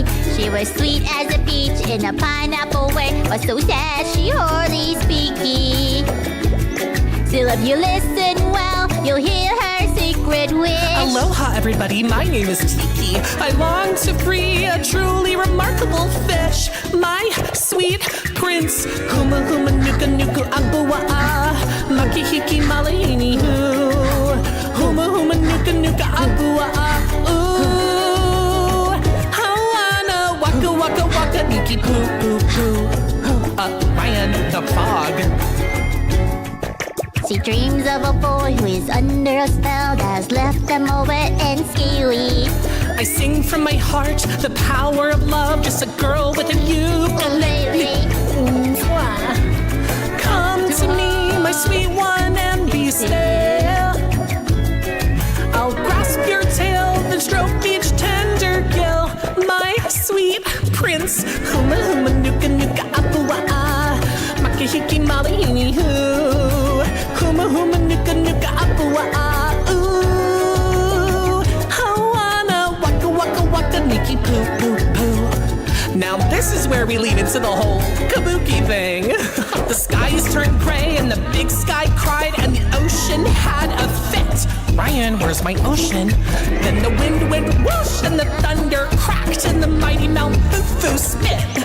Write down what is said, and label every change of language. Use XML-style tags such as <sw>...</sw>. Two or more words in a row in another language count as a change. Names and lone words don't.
<en>She was sweet as a peach in a pineapple way, but so sad she hardly speaky. Still, if you listen well, you'll hear her secret wish. Aloha, everybody. My name is Tiki. I long to free a truly remarkable fish. My sweet prince.</en> <haw>Huma huma nuka nuku abua'a. Makihiki malahini hu. Huma huma nuka nuka abua'a. Ooh. Hawana waka waka waka niki poo poo poo.</haw> <en>Ryan the fog. She dreams of a boy who is under a spell that has left them all wet and scaly. I sing from my heart the power of love, just a girl with a ukulele. Come to me, my sweet one, and be still. I'll grasp your tail and stroke each tender gill. My sweet prince,</en> <haw>huma huma nuka nuka apua'a. Makihiki malahini hu. Huma huma nuka nuka apua'a. Ooh, hawana waka waka waka niki poo poo poo.</haw> <en>Now this is where we lead into the whole kabuki thing. The skies turned gray and the big sky cried and the ocean had a fit. Ryan, where's my ocean? Then the wind went whoosh and the thunder cracked and the mighty Mount Fufu spit.</en>